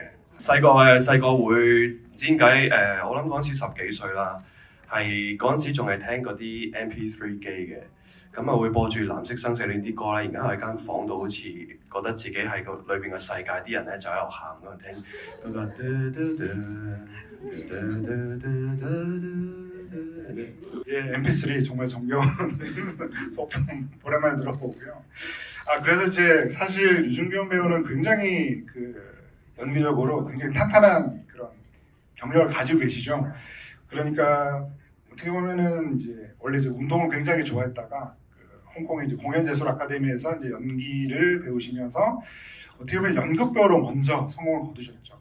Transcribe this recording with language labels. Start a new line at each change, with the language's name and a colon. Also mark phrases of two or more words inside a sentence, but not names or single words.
Cantonese: 細個會唔知點解我諗嗰陣時10幾歲啦，係嗰陣時仲係聽嗰啲 MP3 機嘅，咁啊會播住藍色生死戀啲歌咧，然後喺間房度好似覺得自己喺個裏邊嘅世界，啲人咧就喺度喊咁樣聽嗰個。
Korean: 예, MP3 정말 정겨운 소품 오랜만에 들어보고요. 그래서 이제 사실 유준경 배우는 굉장히 연기적으로 굉장히 탄탄한 그런 경력을 가지고 계시죠. 그러니까 어떻게 보면은 이제 원래 이제 운동을 굉장히 좋아했다가 홍콩의 이제 공연예술 아카데미에서 이제 연기를 배우시면서 어떻게 보면 연극 배우로 먼저 성공을 거두셨죠.